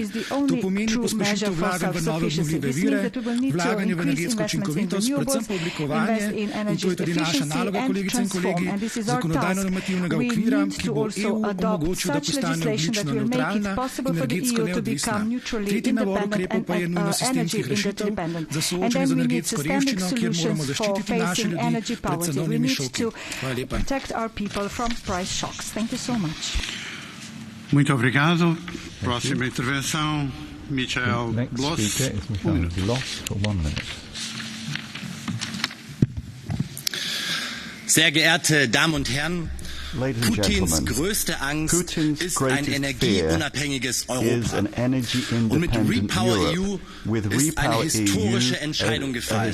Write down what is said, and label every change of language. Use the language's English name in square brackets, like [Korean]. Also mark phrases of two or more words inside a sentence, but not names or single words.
[Slovenian] To pomeni pospešitev vlaganj v nove obnovljive vire, vlaganje v energetsko učinkovitost, predvsem pa oblikovanje, in to je tudi naša naloga, kolegice in kolegi, zakonodajno-normativnega okvira, ki bo EU omogočil, da postane ogljično nevtralna, energetsko neodvisna. Tretji nabor ukrepov pa je nujno sistemskih rešitev za soočanje z energetsko revščino, kjer moramo zaščititi naše ljudi pred cenovnimi šoki. Hvala lepa. [Portuguese] Muito obrigado. Próxima intervenção, Michael Bloss. [German] Sehr geehrte Damen und Herren, Putins größte Angst ist ein energieunabhängiges Europa. Und mit REPowerEU ist eine historische Entscheidung gefallen.